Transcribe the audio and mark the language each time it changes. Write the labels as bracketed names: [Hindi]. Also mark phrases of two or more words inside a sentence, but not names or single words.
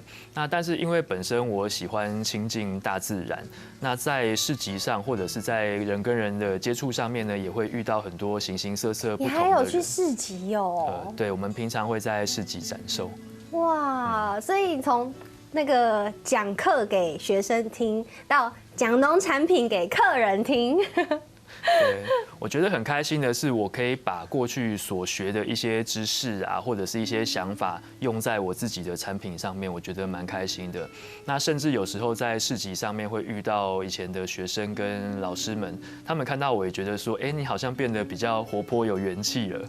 [Chinese] 那但是因為本身我喜歡親近大自然，那在市集上或者是在人跟人的接觸上面呢，也會遇到很多形形色色不同的人。你還有去市集哦？對，我們平常會在市集展售。哇，所以從那個講課給學生聽，到講農產品給客人聽。对，我觉得很开心的是，我可以把过去所学的一些知识啊，或者是一些想法用在我自己的产品上面，我觉得蛮开心的。那甚至有时候在市集上面会遇到以前的学生跟老师们，他们看到我也觉得说，哎，你好像变得比较活泼有元气了。